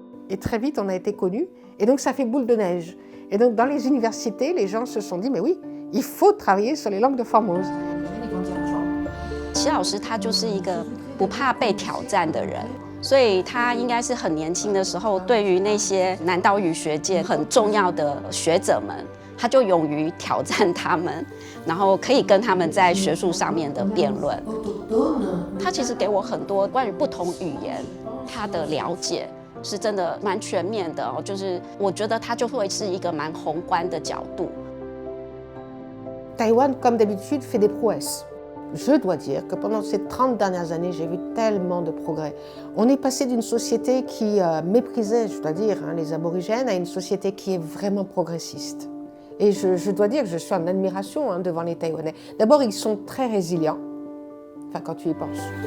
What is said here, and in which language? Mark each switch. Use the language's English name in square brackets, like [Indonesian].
[French] Et très vite, on a été connus. Et donc, ça fait boule de neige. Et donc, dans les universités, les gens se sont dit, mais oui, il faut travailler sur les langues de Formose. [Chinese] 齐老师他就是一个不怕被挑战的人，所以他应该是很年轻的时候，对于那些南岛语学界很重要的学者们。他就勇于挑战他们，然后可以跟他们在学术上面的辩论。他其实给我很多关于不同语言他的了解，是真的蛮全面的哦。就是我觉得他就会是一个蛮宏观的角度。 [French] Taïwan, comme d'habitude, fait des prouesses. Je dois dire que pendant ces 30 dernières années, j'ai vu tellement de progrès. On est passé d'une société qui méprisait, je dois dire, les aborigènes, à une société qui est vraiment progressiste. Et je dois dire que je suis en admiration devant les Taïwanais. D'abord, ils sont très résilients, enfin quand tu y penses.